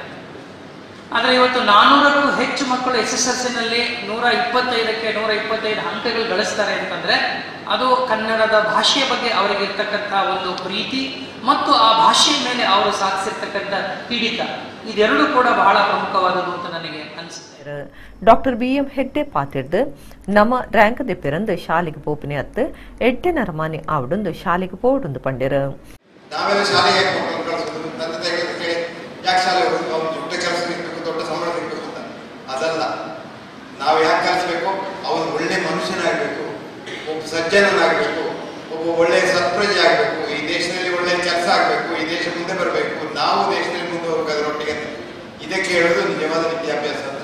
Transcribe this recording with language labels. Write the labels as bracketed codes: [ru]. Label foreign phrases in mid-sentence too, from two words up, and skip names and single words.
[kn] ಆದರೆ ಇವತ್ತು 400ಕ್ಕೂ ಹೆಚ್ಚು ಮಕ್ಕಳು SSLCನಲ್ಲಿ 125ಕ್ಕೆ 125 ಅಂಕಗಳು ಗಳಿಸ್ತಾರೆ ಅಂತಂದ್ರೆ ಅದು ಕನ್ನಡದ ಭಾಷೆಯ ಬಗ್ಗೆ ಅವರಿಗೆ ಇರ್ತಕ್ಕಂಥ ಒಂದು ಪ್ರೀತಿ ಮತ್ತು ಆ ಭಾಷೆಯ ಮೇಲೆ ಅವರು ಸಾಧಿಸಿರ್ತಕ್ಕಂಥ ಹಿಡಿತ, ಇದೆರಡೂ ಕೂಡ ಬಹಳ ಪ್ರಮುಖವಾದದ್ದು ಅಂತ ನನಗೆ ಅನಿಸುತ್ತೆ. [tcy] ಡಾಕ್ಟರ್ ಬಿ.ಎಂ. ಹೆಗ್ಡೆ ಪಾತಿರ್ದು ನಮ್ಮ ರ್ಯಾಂಕ್ ದೆಪ್ಪಿರಂದು ಶಾಲೆಗೆ ಪೋಪಿನಿ ಅತ್ತು ಎಡ್ಡೆ ನರಮಾನಿ ಆವಡೊಂದು ಶಾಲೆಗೆ ಪೋಡುಂದು ಪಂಡ್ಯರು. [kn] ನಾವೆಲ್ಲ ಶಾಲೆಗೆ ಮಕ್ಕಳನ್ನು ಕಳಿಸೋದು ತಂದೆ ತಾಯಿಗಳಿಗೆ ಯಾಕೆ ಶಾಲೆ ಹೋಗ್ಬೇಕು, ದೊಡ್ಡ ಕೆಲಸ ಸಿಗಬೇಕು, ದೊಡ್ಡ ಸಂಬಳ ಸಿಗಬೇಕು ಅಂತ ಅದಲ್ಲ. ನಾವು ಯಾಕೆ ಕಲಿಸ್ಬೇಕು, ಅವನು ಒಳ್ಳೆ ಮನುಷ್ಯನಾಗಬೇಕು, ಒಬ್ಬ ಸಜ್ಜನನಾಗಬೇಕು, ಒಬ್ಬ ಒಳ್ಳೆಯ ಸತ್ಪ್ರಜೆ ಆಗಬೇಕು, ಈ ದೇಶದಲ್ಲಿ ಒಳ್ಳೆಯ ಕೆಲಸ ಆಗಬೇಕು, ಈ ದೇಶ ಮುಂದೆ ಬರಬೇಕು, ನಾವು ದೇಶದಲ್ಲಿ ಮುಂದೆ ಹೋಗಬೇಕಾದ್ರೊಟ್ಟಿಗೆ ಇದಕ್ಕೆ ಹೇಳೋದು ನಿಜವಾದ ವಿದ್ಯಾಭ್ಯಾಸ ಅಂತ.